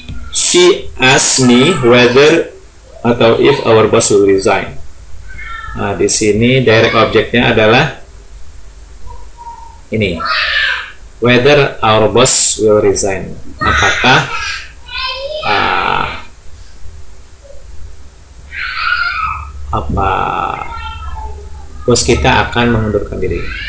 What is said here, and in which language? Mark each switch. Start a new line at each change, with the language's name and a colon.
English: She asked me whether
Indonesian: atau
English: if our boss will resign.
Indonesian: Nah, di sini direct objeknya adalah ini.
English: Whether our boss will resign.
Indonesian: Apakah bos kita akan mengundurkan diri.